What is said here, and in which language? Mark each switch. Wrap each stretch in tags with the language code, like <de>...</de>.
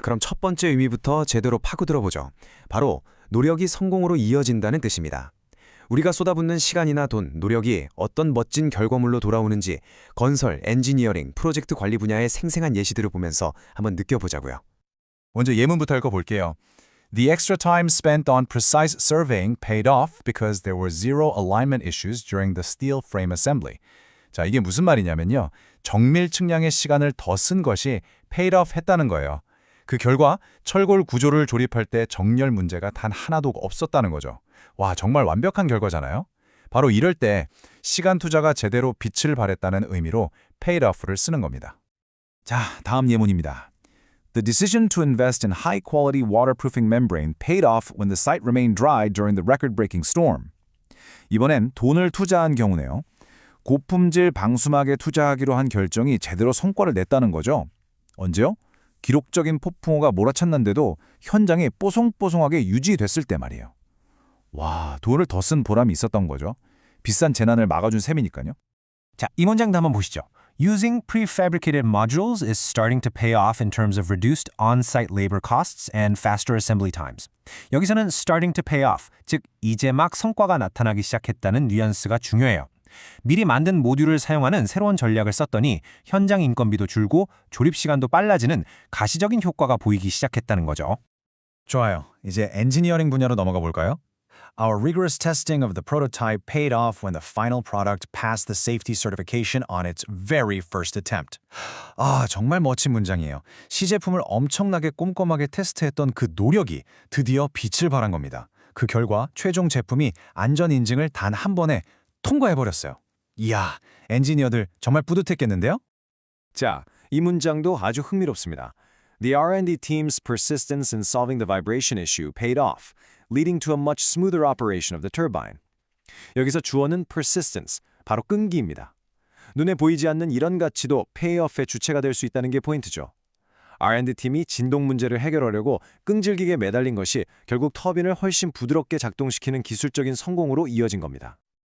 <ko>그럼 첫 번째 의미부터 제대로 파고들어보죠. 바로 노력이 성공으로 이어진다는 뜻입니다. 우리가 쏟아붓는 시간이나 돈, 노력이 어떤 멋진 결과물로 돌아오는지 건설, 엔지니어링, 프로젝트 관리 분야의 생생한 예시들을 보면서 한번 느껴보자고요. 먼저 예문부터 읽어볼게요.</ko> <en>The extra time spent on precise surveying paid off because there were zero alignment issues during the steel frame assembly.</en> <ko>자, 이게 무슨 말이냐면요. 정밀 측량의 시간을 더 쓴 것이</ko> <en>paid off</en> <ko>했다는 거예요. 그 결과 철골 구조를 조립할 때 정렬 문제가 단 하나도 없었다는 거죠. 와, 정말 완벽한 결과잖아요. 바로 이럴 때 시간 투자가 제대로 빛을 발했다는 의미로</ko> <en>paid off</en> <ko>를 쓰는 겁니다. 자, 다음 예문입니다.</ko> <en>The decision to invest in high-quality waterproofing membrane paid off when the site remained dry during the record-breaking storm.</en> <ko>이번엔 돈을 투자한 경우네요. 고품질 방수막에 투자하기로 한 결정이 제대로 성과를 냈다는 거죠. 언제요? 기록적인 폭풍우가 몰아쳤는데도 현장이 뽀송뽀송하게 유지됐을 때 말이에요. 와, 돈을 더 쓴 보람이 있었던 거죠. 비싼 재난을 막아준 셈이니까요. 자, 이 문장도 한번 보시죠.</ko> <en>Using prefabricated modules is starting to pay off in terms of reduced on-site labor costs and faster assembly times.</en> <ko>여기서는</ko> <en>starting to pay off,</en> <ko>즉 이제 막 성과가 나타나기 시작했다는 뉘앙스가 중요해요. 미리 만든 모듈을 사용하는 새로운 전략을 썼더니 현장 인건비도 줄고 조립 시간도 빨라지는 가시적인 효과가 보이기 시작했다는 거죠. 좋아요. 이제 엔지니어링 분야로 넘어가 볼까요?</ko> <en>Our rigorous testing of the prototype paid off when the final product passed the safety certification on its very first attempt.</en> <ko>아, 정말 멋진 문장이에요. 시제품을 엄청나게 꼼꼼하게 테스트했던 그 노력이 드디어 빛을 발한 겁니다. 그 결과 최종 제품이 안전 인증을 단 한 번에 통과해버렸어요. 이야, 엔지니어들 정말 뿌듯했겠는데요? 자, 이 문장도 아주 흥미롭습니다.</ko> <en>The R&D team's persistence in solving the vibration issue paid off, leading to a much smoother operation of the turbine.</en> <ko>여기서 주어는 persistence, 바로 끈기입니다. 눈에 보이지 않는 이런 가치도 페이오프의 주체가 될 수 있다는 게 포인트죠. R&D 팀이 진동 문제를 해결하려고 끈질기게 매달린 것이 결국 터빈을 훨씬 부드럽게 작동시키는 기술적인 성공으로 이어진 겁니다.</ko>